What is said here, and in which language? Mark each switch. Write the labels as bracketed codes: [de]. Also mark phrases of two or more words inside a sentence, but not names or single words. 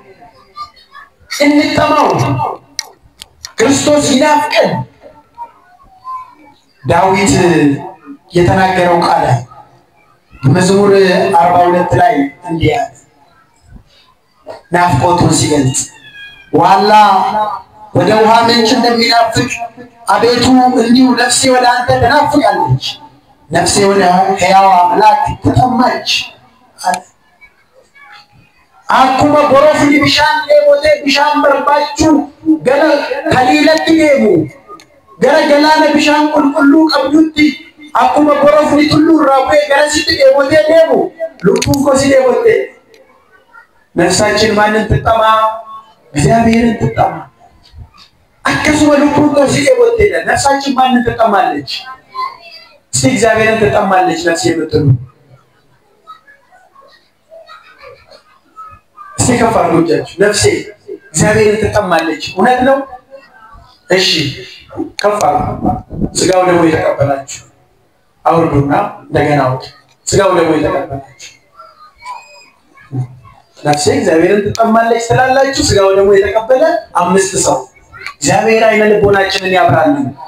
[am] እንጠማው ክርስቶስ ይናፍቀን ዳዊት የተናገረው ቃል መዝሙር 42 ላይ እንዲያ ናፍቆቱን ሲገልጽ ዋላ ወደ ውሃ ምንጭ እንደሚናፍቅ አቤቱ እንዲሁ ነፍሴ ወደ አንተ ትናፍቃለች ነፍሴ ወደ ሕያው አምላክ ተጠማች [om] akkuma borofni bishaan dheebote bishaan barbaachu gara kaliilatti deemu gara galaana bishaan qulqulluu qabdutti akkuma borofni tulluu irraa bu'ee gara sitti dheebote deemu lubbuun koo si dheebote [am] nafsaችን ማንን ትጠማ እግዚአብሔርን ትጠማ [om] akkasuma lubbuun koo si dheebote [am] nafsaችን ማንን ትጠማለች እስቲ እግዚአብሔርን ትጠማለች ነፍሴ የምትሉ እስቲ ከፍ አድርጉላችሁ ነፍሴ እግዚአብሔርን ትጠማለች እውነት ነው እሺ ከፍ አድርጉ ስጋው ደግሞ የተቀበላችሁ አውርዱና እንደገና አውጡ ስጋው ደግሞ የተቀበላችሁ ነፍሴ እግዚአብሔርን ትጠማለች ስላላችሁ ስጋው ደግሞ የተቀበለ አምስት ሰው እግዚአብሔር አይነ ልቦናችንን ያብራልን